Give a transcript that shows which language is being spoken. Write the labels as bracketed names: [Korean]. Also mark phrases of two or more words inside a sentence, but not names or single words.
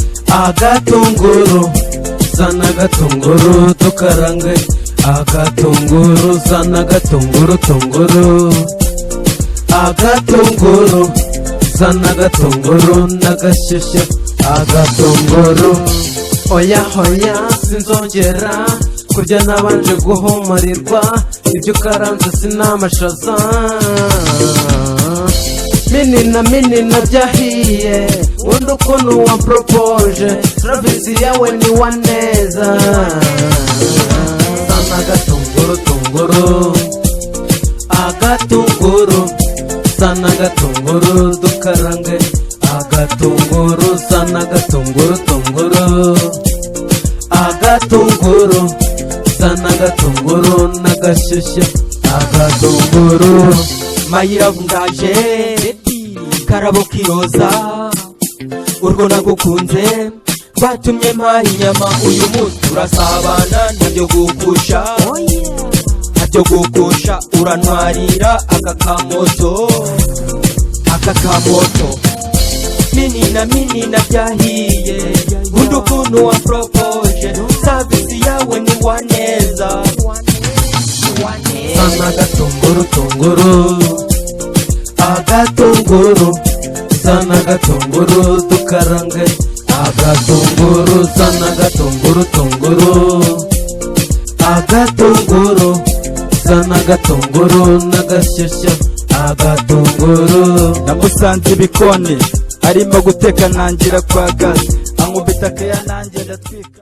[Kinyarwanda] Agatunguru, sana agatunguru, dukarange. Agatunguru, sana agatunguru, tunguru. Agatunguru, sana agatunguru, n'agashyushyu. Agatunguru. Oya, oya, sinzongera kurya nabanje guhumurirwa. Ibyo ukaranze sinamashaza. Minina, minina byahiye. Wundi ukuntu wamporopoje. Travis yawe ni wa neza. Sana agatunguru, tunguru. Agatunguru. Sana agatunguru, dukarange. Agatunguru, sana agatunguru, tunguru. Agatunguru. Sana agatunguru, n'agashyushyu. Agatunguru. [English] My love, [Kinyarwanda] ndaje. Karabo kiroza. Urwo nagukunze. Rwatumye mpaha inyama. Uyu munsi turasabana. Ntabyo gupfusha. [English] Oh, yeah. [Kinyarwanda] Ntabyo gupfusha. Urantwarira aka kamoto. Aka kamoto. Minina, minina byahiye. Nkunda ukuntu wamporopoje. Service yawe ni wa neza. Sana agatunguru, tunguru. Agatunguru. Sana agatunguru, dukarange. Agatunguru, sana agatunguru, tunguru. Agatunguru, sana agatunguru, n'agashyushyu. Agatunguru. Namusanze ibikoni, arimo guteka ntangira kwa gas. Ankubita keya nanjye ndatwika.